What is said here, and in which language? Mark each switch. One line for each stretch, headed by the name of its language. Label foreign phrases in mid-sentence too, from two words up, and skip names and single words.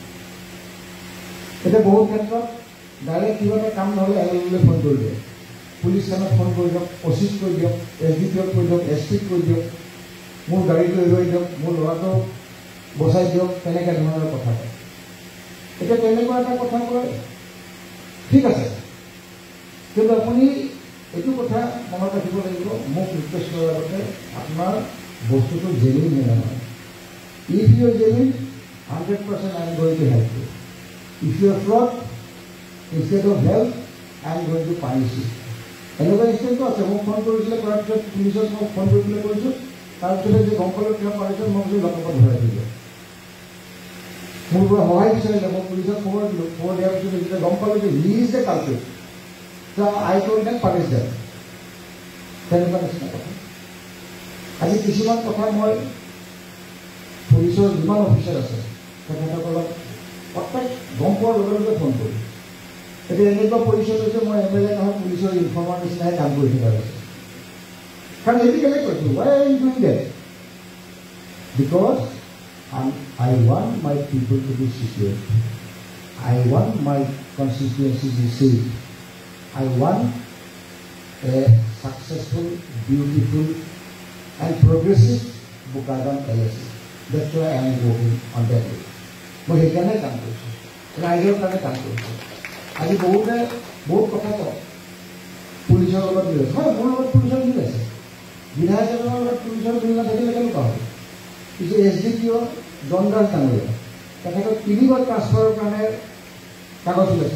Assamese: এতিয়া বহুত ক্ষেত্ৰত ডাইৰেক্ট কিবা এটা কাম নহ'লে এল ফোন কৰি দিয়ে, পুলিচ থানাত ফোন কৰি দিয়ক, অচিত কৰি দিয়ক, SDPক কৰি দিয়ক, SPক কৰি দিয়ক, মোৰ গাড়ীটো এৰুৱাই দিয়ক, মোৰ ল'ৰাটো বচাই দিয়ক, তেনেকৈ ধৰণৰ কথা কয়। এতিয়া তেনেকুৱা এটা কথা কয়, ঠিক আছে, কিন্তু আপুনি এইটো কথা মনত ৰাখিব লাগিব, মোক ৰিকুৱেষ্ট কৰাৰ আগতে আপোনাৰ বস্তুটো জেনুইন নে নহয়।
English: If you are genuine 100% I am going to help you. If you are fraud, instead of help I am going to punish you.
Assamese: এনেকুৱা ইনষ্টেণ্টো আছে। মোক ফোন কৰিছিলে, কৰাৰ পিছত পুলিচক মোক ফোন কৰি পেলাই কৰিছোঁ, তাৰপিছতে যে গম পালোঁ কিয় পাৰিছোঁ, মই কৈছোঁ লকআপত ভৰাই দিলোঁ। মোৰ পৰা সহায় বিচাৰিলে, মই পুলিচক খবৰ দিলোঁ, খবৰ দিয়াৰ পিছত যেতিয়া গম পালোঁ যে
English: he is the culprit, I told them punish them.
Assamese: তেনেকুৱা নিচিনা কথা। আজি কিছুমান কথা মই পুলিচৰ যিমান অফিচাৰ আছে তেখেতসকলক প্ৰত্যেক গম পোৱাৰ লগে লগে ফোন কৰোঁ। এতিয়া এনেকুৱা পৰিচয় হৈছে মই MLA নহয়, পুলিচৰ ইনফৰ্মাৰ নিচিনাহে কাম কৰি থকা হৈছে। কাৰণ এইটো কেলৈ কৈছোঁ,
English: why are you doing that? Because I want my people to be secure. I want my constituency to be safe. I want a successful, beautiful and progressive Bukadam LSC. That's why I am working on that way.
Assamese: মই সেইকাৰণে কাম কৰিছোঁ, ৰাইজৰ কাৰণে কাম কৰিছোঁ। আজি বহুত কথা কয় পুলিচৰ লগত মিল আছে। হয়, মোৰ লগত পুলিচৰ মিল আছে, বিধায়কজনৰ লগত পুলিচৰ মিল নাথাকিলে কেনেকুৱা হ'ব? পিছে SDPO জন দাস ডাঙৰীয়া তেখেতক 3বাৰ ট্ৰান্সফাৰৰ কাৰণে কাগজ ওলাইছিল।